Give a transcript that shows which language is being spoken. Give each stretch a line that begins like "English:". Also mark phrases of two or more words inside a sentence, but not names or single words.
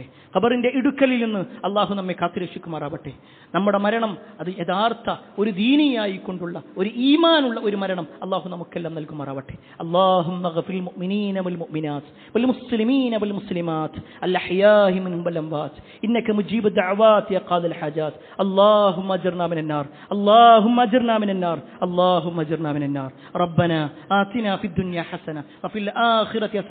Malayalam: ഖബറിന്റെ ഇടുക്കലിൽ നിന്ന് അല്ലാഹു നമ്മെ കാത്തിരക്ഷിക്കുമാറാവട്ടെ. നമ്മുടെ മരണം അത് യഥാർത്ഥ ഒരു ദീനിയായി കൊണ്ടുള്ള ഒരു ഈമാനുള്ള ഒരു മരണം അല്ലാഹു നമുക്കെല്ലാം നൽകുമാറാവട്ടെ.
Arabic: اللهم اغفر للمؤمنين والمؤمنات والمسلمين والمسلمات الأحياء منهم والأموات إنك مجيب الدعوات يا قاضي الحاجات اللهم اجرنا من النار اللهم اجرنا من النار اللهم اجرنا من النار ربنا آتنا في الدنيا حسنة وفي الآخرة